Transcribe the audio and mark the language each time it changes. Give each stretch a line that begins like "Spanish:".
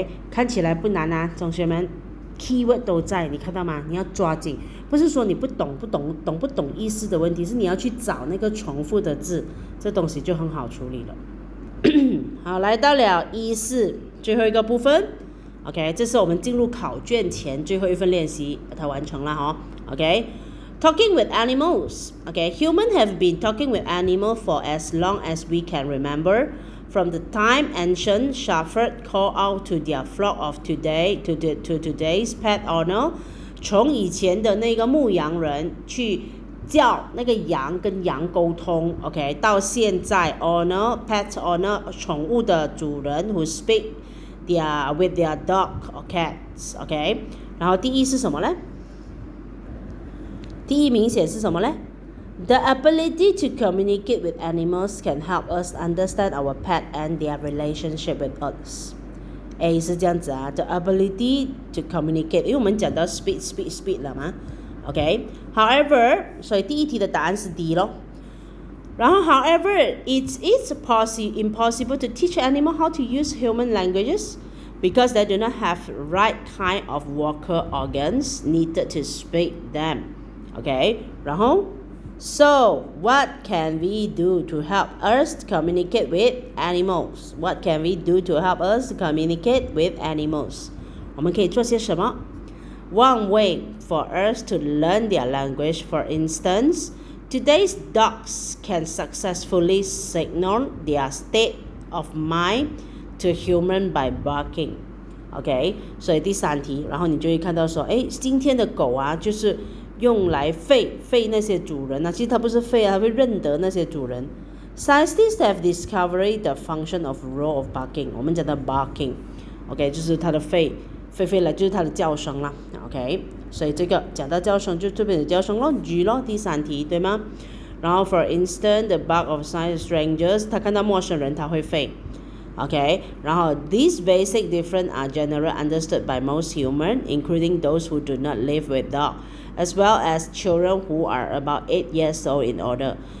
Chinese: 看起来不难啊，同学们 ，keyword 都在，你看到吗？你要抓紧，不是说你不懂意思的问题，是你要去找那个重复的字，这东西就很好处理了。好，来到了E4最后一个部分。这是我们进入考卷前最后一份练习，把它完成了哈。
English: Talking with animals. Humans have been talking with animals for as long as we can remember. From the time ancient shepherds call out to their flock of today to today's pet owner.
Chinese: 从以前的那个牧羊人去叫那个羊跟羊沟通 到现在 pet owner 宠物的主人
English: who speak with their dog or cats
Chinese: 然后第一是什么呢？第一明显是什么呢？
English: The ability to communicate with animals can help us understand our pet and their relationship with us.
Chinese: A 是这样子啊
English: The ability to communicate
Chinese: 因为我们讲到 speak 了嘛 However 所以第一题的答案是 D 咯。
English: 然后 However it's impossible to teach animal how to use human languages because they do not have right kind of vocal organs needed to speak them. 然后 So what can we do to help us communicate with animals? What can we do to help us communicate with animals?
Chinese: 我们可以做些什么？
English: One way for us to learn their language, for instance, today's dogs can successfully signal their state of mind to human by barking.
Chinese: 所以第3题，然后你就会看到说，今天的狗啊，就是用来吠那些主人啊，其实它不是吠啊，它会认得那些主人。
English: Scientists have discovered the function of roar of barking。
Chinese: 我们讲的 barking， 就是它的吠来，就是它的叫声啦。所以这个讲到叫声，就这边的叫声咯 ，G 咯，第3题对吗？然后
English: for instance, the bark of strangers，
Chinese: 他看到陌生人他会吠。
English: 然后 these basic difference are generally understood by most humans, including those who do not live with dogs, as well as children who are about 8 years old in order.